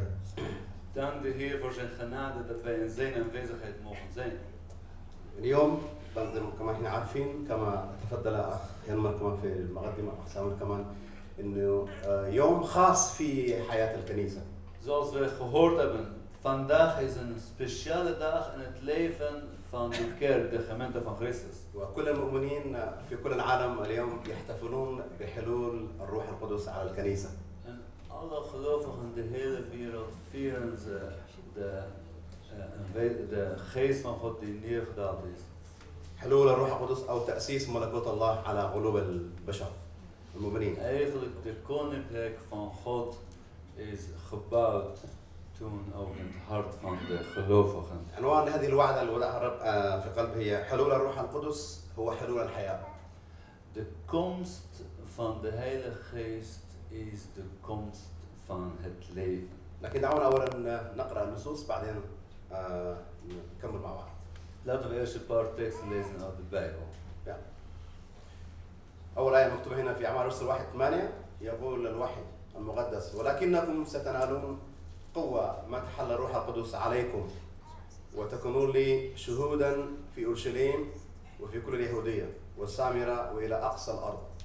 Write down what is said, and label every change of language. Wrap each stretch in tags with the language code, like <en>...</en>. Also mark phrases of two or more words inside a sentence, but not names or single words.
<nl>Dank de Heer voor zijn genade dat wij in zijn aanwezigheid mogen zijn.</nl> <ar>اليوم بنظم كما احنا عارفين كما تفضل أخ ينمر كمان في المقدمة أخ سامر كمان إنه يوم خاص في حياة الكنيسة.</ar> <nl>Zoals we gehoord hebben, vandaag is een speciale dag in het leven van de kerk, de gemeente van Christus.</nl> <ar>وكل المؤمنين في كل العالم اليوم يحتفلون بحلول الروح القدس على الكنيسة.</ar> <nl>En alle gelovigen in de hele wereld vieren ze de geest van God die neergedaald is.</nl> <ar>حلول الروح القدس أو تأسيس ملكوت الله على قلوب البشر المؤمنين.</ar> <nl>Eigenlijk de koninkrijk van God is gebouwd toen ook in het hart van de gelovigen.</nl> <ar>عنوان هذه الوعظة اللي وضعها الرب في قلبي هي حلول الروح القدس هو حلول الحياة.</ar> <nl>De komst van de Heilige Geest is de komst van het leven.</nl> <ar>لكن دعونا أولا نقرأ النصوص بعدين نكمل مع بعض.</ar> <nl>Laten we eerst een paar teksten lezen uit de Bijbel.</nl> <ar>أول آية مكتوبة هنا في أعمال الرسل 1:8 يقول الوحي المقدس ولكنكم ستنالون قوة ما تحل الروح القدس عليكم وتكونون لي شهودا في أورشليم وفي كل اليهودية والسامرة وإلى أقصى الأرض.</ar>